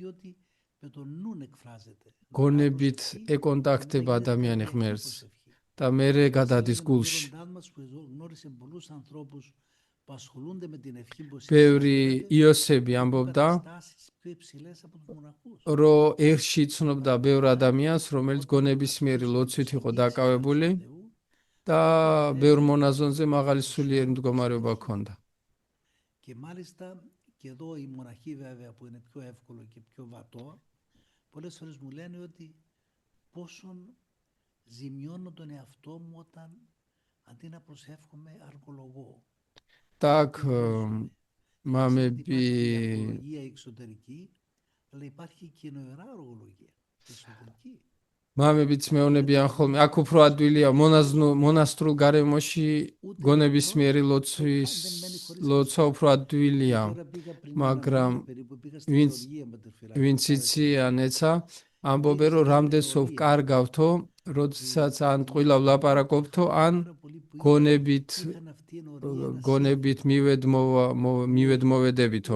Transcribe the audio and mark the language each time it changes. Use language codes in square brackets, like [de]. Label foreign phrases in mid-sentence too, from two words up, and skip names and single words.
[ka] გონებით ეკონტაქტება ადამიანი ღმერთს და მერე გადადის გულში ბევრი იოსები ამბობდა რომ ერთში იცნობდა ბევრ ადამიანს რომელიც გონებისმიერი ლოცვით იყო დაკავებული და ბევრ მონაზონზე მაღალი სულიერი მდგომარეობა ჰქონდა [el] και μάλιστα και εδώ η μοναχή βέβαια που είναι πιο εύκολο και πιο βατό πολλές φορές μου λένε ότι πόσον ζημιώνω τον εαυτό μου όταν αντί να προσεύχομαι αργολογώ. [ka] Так, მამები [el] εξωτερική, αλλά υπάρχει και νοερά αργολογία εσωτερική. [ka] მამებიც მეუბნებიან ხოლმე, აქ უფრო ადვილია მონასტრულ გარემოში გონებისმიერი ლოცვა უფრო ადვილია, მაგრამ ვინც იციან ეცა, ამბობენ რომ რამდენსო ვკარგავთო, როდესაც ან ტყუილავ ლაპარაკობთო, ან გონებით მივედმოვედებითო.